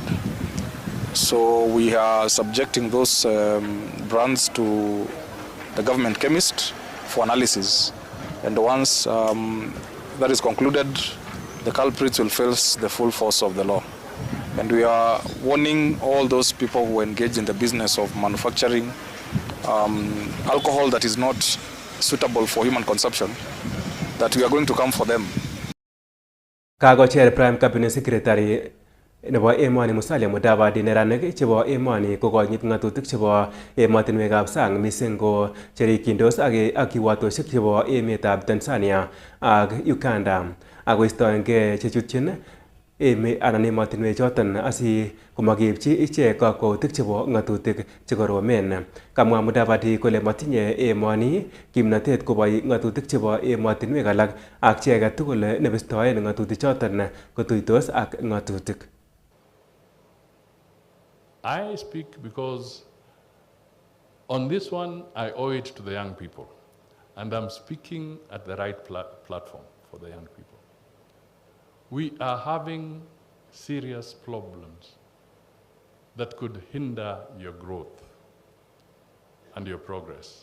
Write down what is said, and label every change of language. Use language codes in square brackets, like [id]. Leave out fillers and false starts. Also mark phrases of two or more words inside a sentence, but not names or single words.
[en] So we are subjecting those brands to the government chemist for analysis, and once that is concluded, the culprits will face the full force of the law. And we are warning all those people who engage in the business of manufacturing alcohol that is not suitable for human consumption, that we are going to come for them. [kln] Kagocher [en] Prime Cabinet Secretary [kln] nebo emoni Musalia Mudavadi neranik chebo emoni kokonyit ng'atutik chebo emotinwekab sang mising ko cherikindos ak kiwatoshek chebo emetab Tanzania ak Uganda akoistoengei chechutyin anan emotinwek choton asi komakeipchi ichek kakwautik chebo ng'atutik chekoromen. Kamwa Mudavadi kole matinye emoni kimnatet koboi ng'atutik chebo emotinwek alak ak chi age tugul nebistoen ng'atutik choton kotuitos ak ng'atutik. [en] I speak because on this one I owe it to the young people, and I'm speaking at the right platform for the young people. We are having serious problems that could hinder your growth and your progress.